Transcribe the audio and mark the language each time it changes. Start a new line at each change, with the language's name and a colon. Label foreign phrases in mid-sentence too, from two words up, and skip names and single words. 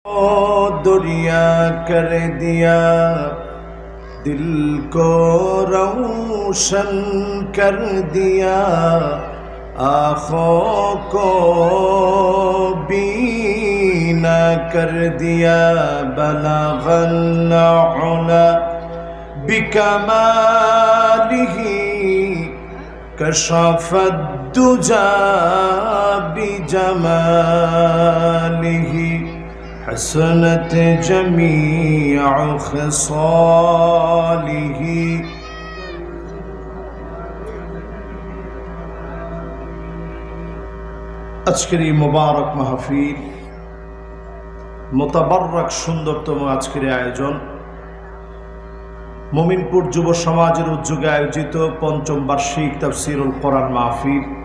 Urdu: दुनिया कर दिया, दिल को रोशन कर दिया, आँखों को बीना कर दिया।
Arabic: بلغ العلى بكماله كشف الدجى بجماله حسنت جميع خصاله.
Bangla: আজকের এই মোবারক মাহফিল, মোতাবারক সুন্দরতম আজকের আয়োজন মোমিনপুর যুব সমাজের উদ্যোগে আয়োজিত পঞ্চম বার্ষিক তাফসীরুল কোরআন মাহফিল,